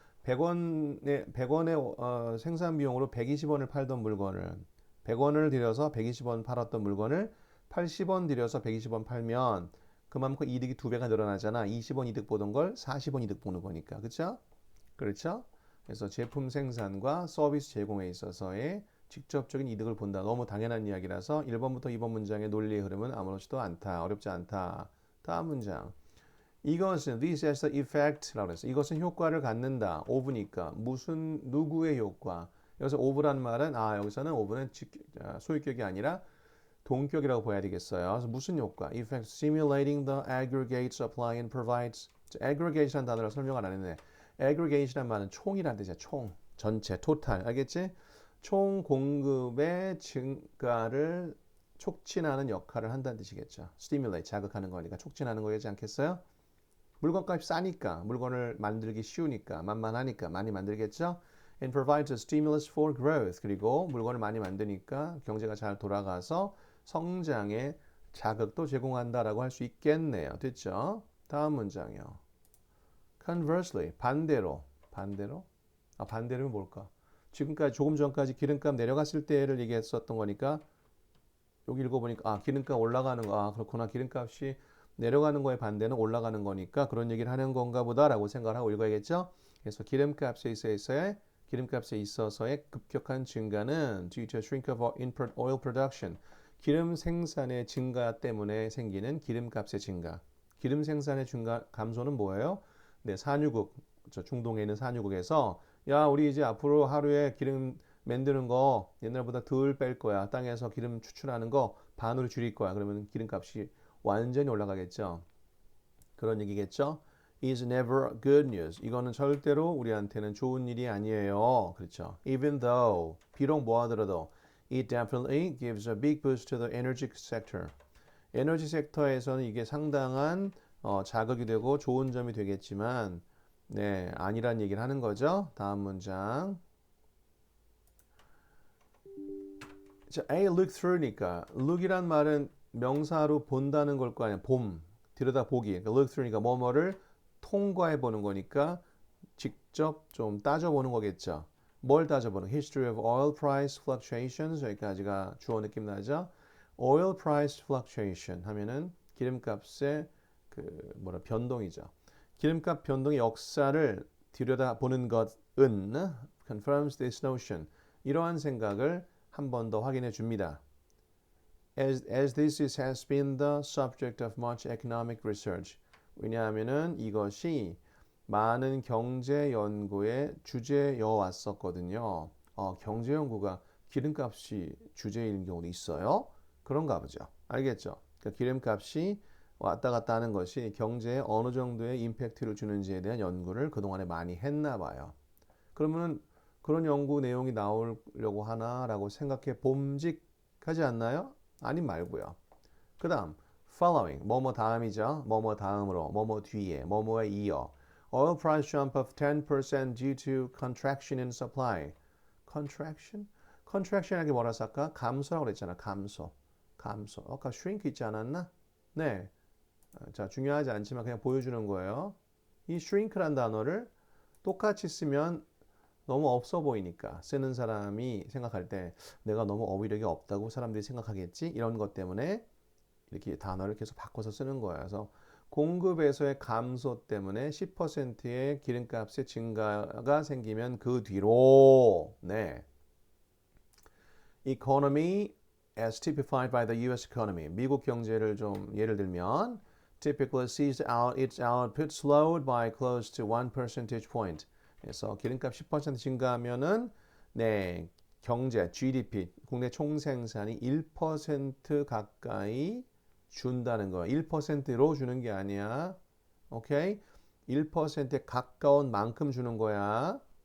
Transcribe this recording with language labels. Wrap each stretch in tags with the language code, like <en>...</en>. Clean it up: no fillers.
<ko>100원의 생산 비용으로 120원을 팔던 물건을 100원을 들여서 120원 팔았던 물건을 80원 들여서 120원 팔면 그만큼 이득이 2배가 늘어나잖아. 20원 이득 보던 걸 40원 이득 보는 거니까. 그렇죠? 그렇죠? 그래서 제품 생산과 서비스 제공에 있어서의 직접적인 이득을 본다. 너무 당연한 이야기라서 1번부터 2번 문장의 논리의 흐름은 아무렇지도 않다. 어렵지 않다. 다음 문장. 이것은</ko> <en>this has the effect라고</en> <ko>했어. 이것은 효과를 갖는다. of니까 무슨 누구의 효과? 여기서 of라는 말은 여기서는 of는 소유격이 아니라 동격이라고 봐야 되겠어요. 그래서 무슨 효과?</ko> <en>Effect stimulating the aggregate supply and provides.</en> <ko>aggregate라는 단어를 설명을 안 했네. aggregate라는 말은 총이라는 뜻이야. 총, 전체, 토탈. 알겠지? 총 공급의 증가를 촉진하는 역할을 한다는 뜻이겠죠. stimulate, 자극하는 거니까 촉진하는 거겠지 않겠어요? 물건값이 싸니까, 물건을 만들기 쉬우니까, 만만하니까 많이 만들겠죠?</ko> <en>And provides a stimulus for growth.</en> <ko>그리고 물건을 많이 만드니까 경제가 잘 돌아가서 성장에 자극도 제공한다라고 할 수 있겠네요. 됐죠? 다음 문장이요. Conversely, 반대로. 반대로는 뭘까? 지금까지 조금 전까지 기름값 내려갔을 때를 얘기했었던 거니까 여기 읽어보니까 기름값 올라가는 거. 그렇구나. 기름값이 내려가는 거에 반대는 올라가는 거니까 그런 얘기를 하는 건가 보다라고 생각을 하고 읽어야겠죠? 그래서 기름값에 있어서의 급격한 증가는</ko> <en>due to a shrink of oil production.</en> <ko>기름 생산의 증가 때문에 생기는 기름값의 증가. 기름 생산의 감소는 뭐예요? 네, 산유국, 중동에 있는 산유국에서 야, 우리 이제 앞으로 하루에 기름 만드는 거 옛날보다 덜 뺄 거야. 땅에서 기름 추출하는 거 반으로 줄일 거야. 그러면 기름값이 완전히 올라가겠죠. 그런 얘기겠죠.</ko> <en>is never good news.</en> <ko>이거는 절대로 우리한테는 좋은 일이 아니에요. 그렇죠.</ko> <en>Even though,</en> <ko>비록 뭐 하더라도</ko> <en>it definitely gives a big boost to the energy sector.</en> <ko>에너지 섹터에서는 이게 상당한 자극이 되고 좋은 점이 되겠지만 네, 아니란 얘기를 하는 거죠. 다음 문장. 자, A look through니까 look이란 말은 명사로 본다는 걸 거 아니야. 들여다보기. 그러니까 look through니까 뭐뭐를 통과해 보는 거니까 직접 좀 따져보는 거겠죠. 뭘 따져보는?</ko> <en>History of oil price fluctuations</en> <ko>여기까지가 주어 느낌 나죠?</ko> <en>Oil price fluctuation</en> <ko>하면은 기름값의 그 변동이죠. 기름값 변동의 역사를 들여다보는 것은</ko> <en>confirms this notion.</en> <ko>이러한 생각을 한 번 더 확인해 줍니다.</ko> <en>As this has been the subject of much economic research.</en> <ko>왜냐하면은 이것이 많은 경제 연구의 주제여 왔었거든요. 경제 연구가 기름값이 주제인 경우도 있어요. 그런가 보죠. 알겠죠? 그러니까 기름값이 왔다 갔다 하는 것이 경제에 어느 정도의 임팩트를 주는지에 대한 연구를 그동안에 많이 했나 봐요. 그러면 그런 연구 내용이 나오려고 하나라고 생각해 봄직하지 않나요? 아님 말고요. 그 다음 following 뭐뭐 다음이죠. 뭐뭐 다음으로 뭐뭐 뒤에 뭐뭐에 이어</ko> <en>oil price jump of 10% due to contraction in supply. contraction?</en> <ko>contraction하게 뭐라 쓸까? 감소라고 그랬잖아. 감소. 아까 shrink 있지 않았나? 네. 자, 중요하지 않지만 그냥 보여주는 거예요. 이 shrink란 단어를 똑같이 쓰면 너무 없어 보이니까 쓰는 사람이 생각할 때 내가 너무 어휘력이 없다고 사람들이 생각하겠지? 이런 것 때문에 이렇게 단어를 계속 바꿔서 쓰는 거예요. 그래서 공급에서의 감소 때문에 10%의 기름값의 증가가 생기면 그 뒤로 네.</ko> <en>economy as typified by the US economy.</en> <ko>미국 경제를 좀 예를 들면</ko> <en>typically sees its output slowed by close to 1 percentage point.</en> <ko>그래서 기름값 10% 증가하면은 네, 경제 GDP 국내 총생산이 1% 가까이 준다는 거야. 1%로 주는 게 아니야. 오케이? 1%에 가까운 만큼 주는 거야.</ko>